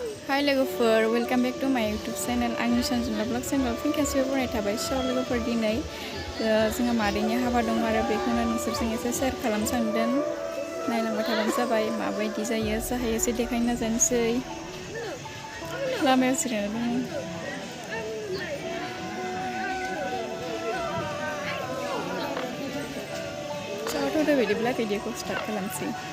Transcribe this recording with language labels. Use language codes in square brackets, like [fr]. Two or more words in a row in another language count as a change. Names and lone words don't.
[brx] Hi लोगोफोर, [en] welcome back to my YouTube channel. [brx] Angni Sanjanavlog channel फिन खेबसेबाव बरायनाय थाबाय। लोगोफोर दिनै जोंहा मादैनि हाबा दं आरो बेखौनो नोंसोरजों एसे शेयार खालामनो सानदों। नायलांबाय थाबानो जाबाय माबायदि जायो जाहाय एसे देखायनो नाजानोसै। लामायाव जिरायना दङ। थ' बिदिब्ला भिडिअखौ स्टार्ट खालामसै।